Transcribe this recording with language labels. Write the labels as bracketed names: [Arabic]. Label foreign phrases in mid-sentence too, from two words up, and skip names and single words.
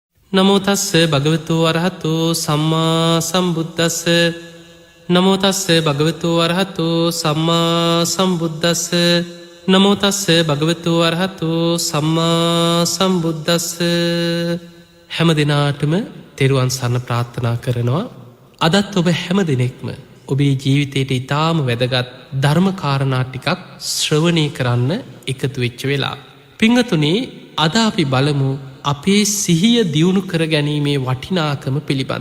[Pali] නමෝ තස්ස භගවතු වරහතු සම්මා සම්බුද්දස්ස නමෝ තස්ස භගවතු වරහතු සම්මා සම්බුද්දස්ස නමෝ තස්ස භගවතු වරහතු සම්මා සම්බුද්දස්ස. [Sinhala] හැම දිනාටම තෙරුවන් සරණ ප්‍රාර්ථනා කරනවා. අදත් ඔබ හැම දිනෙකම ඔබේ ජීවිතයට ඉතාම වැදගත් ධර්ම කාරණා ටිකක් ශ්‍රවණය කරන්න එකතු වෙච්ච වෙලා. පිංගතුනේ, අද අපි බලමු අපේ සිහිය දියුණු කර ගැනීමේ වටිනාකම පිළිබඳ.